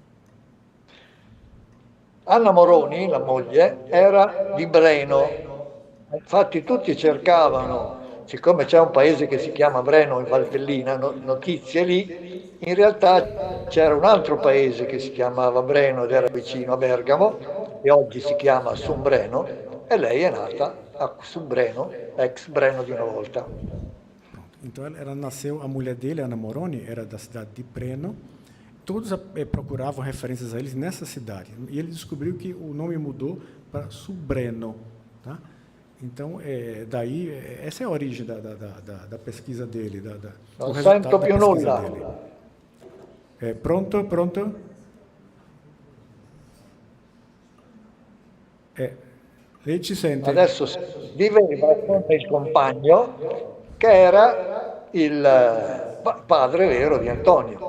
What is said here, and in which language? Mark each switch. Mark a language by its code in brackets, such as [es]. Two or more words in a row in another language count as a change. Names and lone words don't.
[it] Anna Moroni, la moglie, era di Breno, infatti tutti cercavano, siccome c'è un paese che si chiama Breno in Valtellina, notizie lì, in realtà c'era un altro paese che si chiamava Breno ed era vicino a Bergamo e oggi si chiama Sumbreno, e lei è nata a Sumbreno, ex Breno di una volta. [pt] Então ela nasceu, a mulher dele, Anna Moroni, era da cidade de Breno. Todos procuravam referências a eles nessa cidade. E ele descobriu que o nome mudou para Subreno. Tá? Então, daí, essa é a origem da pesquisa dele. [it] Non sento più nulla. Pronto? Lei ci sente? Adesso viveva con il compagno che era il padre vero di Antonio.